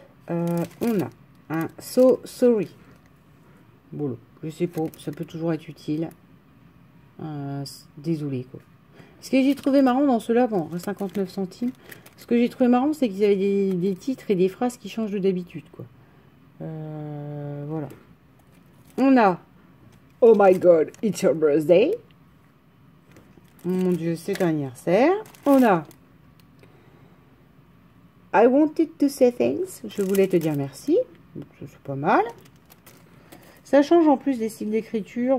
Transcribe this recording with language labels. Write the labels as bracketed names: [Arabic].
[French] On a un [English] So Sorry. [French] Boulot. Je sais pas, ça peut toujours être utile. Désolé, quoi. Ce que j'ai trouvé marrant dans ceux-là, bon, 59 centimes, ce que j'ai trouvé marrant, c'est qu'ils avaient des titres et des phrases qui changent de d'habitude, quoi. Voilà. On a [English] Oh my God, it's your birthday. [French] Mon Dieu, c'est ton anniversaire. On a [English] I wanted to say thanks. [French] Je voulais te dire merci. C'est pas mal. Ça change en plus des styles d'écriture.